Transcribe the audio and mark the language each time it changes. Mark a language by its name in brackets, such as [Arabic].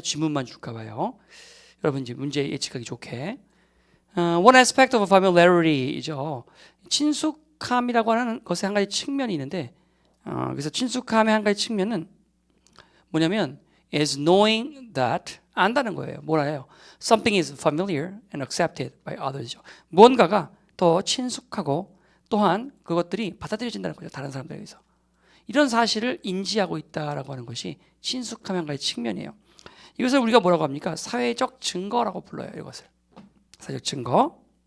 [Korean] 지문만 줄까 봐요. 여러분 이제 문제 예측하기 좋게. [English] One aspect of familiarity죠. [Korean] 친숙함이라고 하는 것의 한 가지 측면이 있는데, 그래서 친숙함의 한 가지 측면은 뭐냐면 [English] is knowing that [Korean] 안다는 거예요. 뭐라요? [English] Something is familiar and accepted by others. [Korean] 무언가가 더 친숙하고 또한 그것들이 받아들여진다는 거죠. 다른 사람들에 의해서. 이런 사실을 인지하고 있다라고 하는 것이 친숙함의 한 가지 측면이에요. 이것을 우리가 뭐라고 합니까? 사회적 증거라고 불러요. 이것을 사회적 증거.